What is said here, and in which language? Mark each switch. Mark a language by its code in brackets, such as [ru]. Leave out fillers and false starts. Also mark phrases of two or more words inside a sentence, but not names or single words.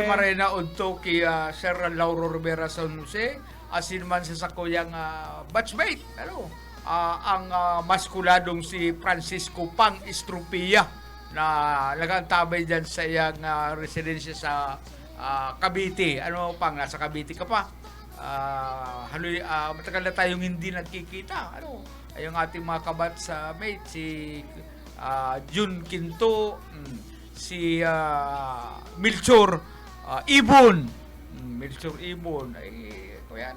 [bik] Ay, marena udto kay Sir Lauro Rivera San Jose, asin man sa sakuyang batchmate, ano, ang maskuladong si Francisco Pang Estrupia na nagantabay dyan sa iyang residensya sa Cavite. [tl] Ano pang, nasa Cavite ka pa? Matagal na tayong hindi nagkikita. Ano, ay yung ating mga kabats mate, si Jun Quinto, si Milchor Ibon. Milchor Ibon. Ay, ito yan.